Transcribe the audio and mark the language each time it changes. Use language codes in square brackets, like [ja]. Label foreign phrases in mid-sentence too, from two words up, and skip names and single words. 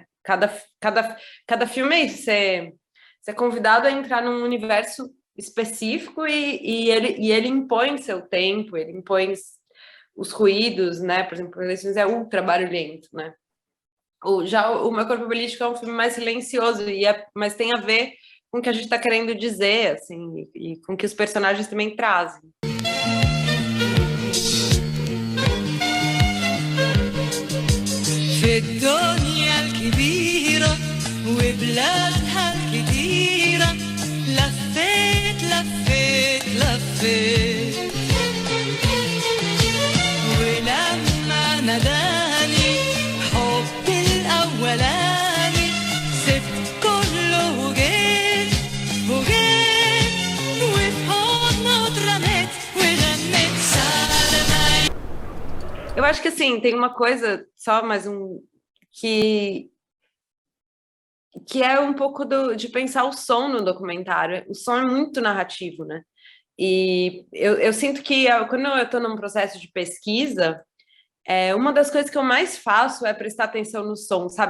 [pt] Cada filme é isso, você é convidado a entrar num universo específico e ele impõe seu tempo, ele impõe os ruídos, né? Por exemplo, Eleições é ultra barulhento, né? Já o Meu Corpo Político é um filme mais silencioso, mas tem a ver com o que a gente está querendo dizer, assim, e com o que os personagens também trazem. [ar] في الدنيا الكبيرة وبلادها الكتيرة لفيت لفيت لفيت ولما ناداني حبي الأولاني سبت كله وجيت وفي حضنه اترميت وغنيت سلامة. [pt] Eu acho que, assim, tem uma coisa, só mais que é um pouco de pensar o som no documentário. O som é muito narrativo, né? E eu sinto que quando eu estou num processo de pesquisa, uma das coisas que eu mais faço é prestar atenção no som, sabe?